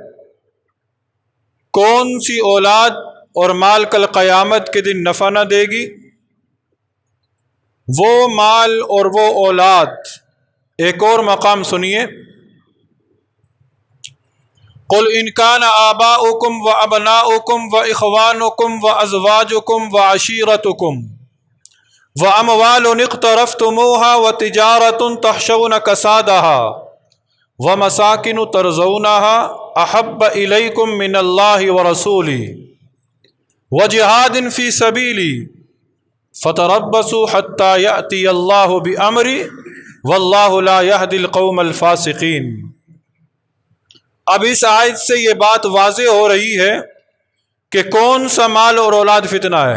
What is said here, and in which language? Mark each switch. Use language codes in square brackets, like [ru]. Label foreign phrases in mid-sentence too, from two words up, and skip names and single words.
[ur] کون سی اولاد اور مال کل قیامت کے دن نفع نہ دے گی؟ وہ مال اور وہ اولاد۔ ایک اور مقام سنیے، [ar] قل ان کان آباؤکم و ابناؤکم و اخوانکم و ازواجکم و عشیرتکم و اموال اقترفتموها و تجارت تخشون کسادها و مساکن ترضونها احب الیکم من اللہ و رسولہ و جہاد فی سبیلی فتربصوا حتی یأتی اللہ بامرہ واللہ لا یہدی القوم الفاسقین۔ [ur] اب اس آیت سے یہ بات واضح ہو رہی ہے کہ کون سا مال اور اولاد فتنہ ہے۔